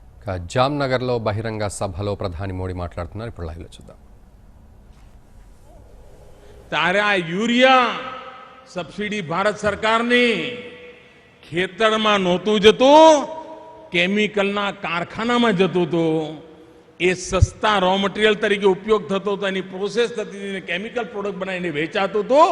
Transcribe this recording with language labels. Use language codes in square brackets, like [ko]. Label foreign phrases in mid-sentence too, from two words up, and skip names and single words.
[te] జామ్నగర్లో బహిరంగ సభలో ప్రధాని మోడీ మాట్లాడుతున్నారు. ఇప్పుడు లైవ్లో చూద్దాం. [gu] તારા [en] urea subsidy [gu] ભારત સરકારની ખેતરમાં નહોતું જતું, કેમિકલના કારખાનામાં જતું હતું. એ સસ્તા [en] raw material [gu] તરીકે ઉપયોગ થતો હતો, એની પ્રોસેસ થતી હતી, [en] chemical product [gu] બનાવીને વેચાતું હતું.